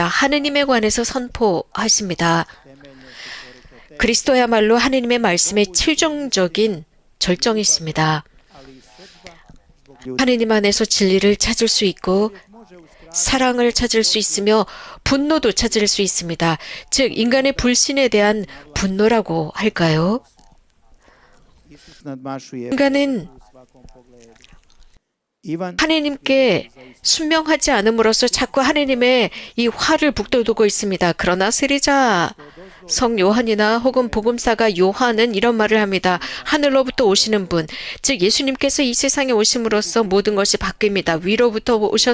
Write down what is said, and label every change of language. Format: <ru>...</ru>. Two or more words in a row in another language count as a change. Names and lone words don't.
<ko>하느님에 관해서 선포하십니다. 그리스도야말로 하느님의 말씀에 최종적인 절정이 있습니다. 하느님 안에서 진리를 찾을 수 있고 사랑을 찾을 수 있으며 분노도 찾을 수 있습니다. 즉 인간의 불신에 대한 분노라고 할까요?</ko> <hr>Isus nadmašuje</hr> <ko>인간은</ko> <hr>u svakom pogledu. Ivan</hr> <ko>하느님께 순명하지 않음으로써 자꾸 하느님의 이 화를 북돋우고 있습니다. 그러나 세례자 성 요한이나 혹은 복음사가 요한은 이런 말을 합니다. 하늘로부터 오시는 분, 즉 예수님께서 이 세상에 오심으로써 모든 것이 바뀝니다.</ko>